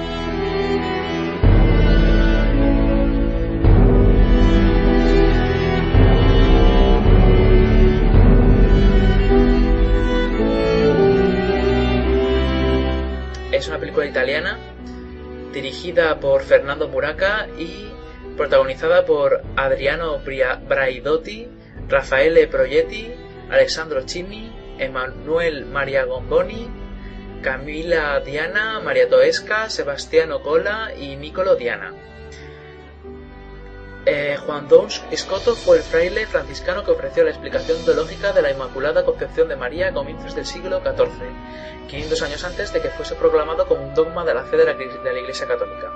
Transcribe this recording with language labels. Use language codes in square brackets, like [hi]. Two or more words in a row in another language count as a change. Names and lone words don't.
[es] Es una película italiana dirigida por Fernando Muraca y protagonizada por Adriano Braidotti, Raffaele Proietti, Alessandro Cini, Emanuele Maria Gomboni, Camilla Diana, Maria Toesca, Sebastiano Cola y Niccolo Diana. Juan Duns Scoto fue el fraile franciscano que ofreció la explicación teológica de la Inmaculada Concepción de María a comienzos del siglo XIV, 500 años antes de que fuese proclamado como un dogma de la fe de la Iglesia Católica.